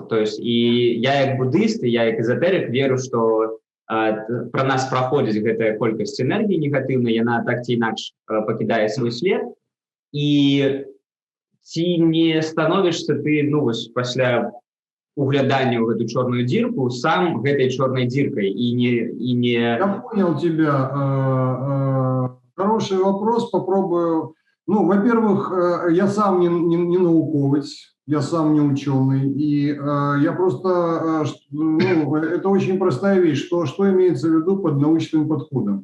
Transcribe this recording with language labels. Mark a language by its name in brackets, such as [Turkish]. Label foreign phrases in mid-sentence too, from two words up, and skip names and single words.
[Russian] То есть, [Belarusian] і я як буддыст, і я як эзотэрык веру, што пра нас праходзіць гэтая колькасць энергіі негатыўнай, яна так ці інакш пакідае свой след. І ці не становішся ты, ну, вось, пасля угляданию [Russian] в эту черную дырку сам этой черной дыркой и не... Я понял тебя. Хороший вопрос, попробую. Ну, во-первых, я сам не науковец, я сам не ученый, и я просто, ну, это очень простая вещь, что имеется в виду под научным подходом.